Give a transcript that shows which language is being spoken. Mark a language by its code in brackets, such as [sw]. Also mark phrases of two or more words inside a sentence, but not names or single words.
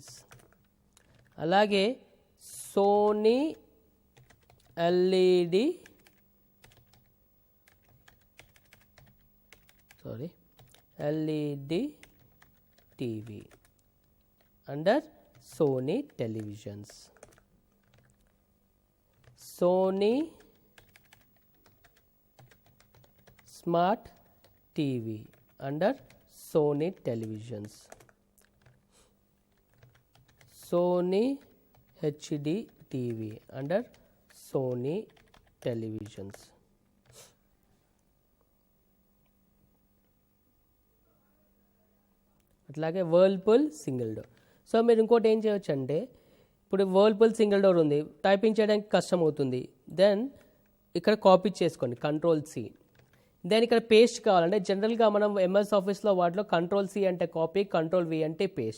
[en] అలాగే Sony LED, LED TV under Sony televisions. Sony smart TV under Sony televisions. Sony HD TV under Sony televisions. అట్లాగే Whirlpool single door. [te] సో మీరు ఇంకోటి ఏం చేయొచ్చు అంటే, ఇప్పుడు [en] Whirlpool single door [te] ఉంది, టైపింగ్ చేయడానికి కష్టం అవుతుంది. దెన్ ఇక్కడ కాపీ చేసుకోండి, Ctrl+C. దెన్ ఇక్కడ పేస్ట్ కావాలంటే జనరల్గా మనం ఎంఎస్ ఆఫీస్లో వాటిలో Ctrl+C అంటే కాపీ, Ctrl+V అంటే పేస్ట్.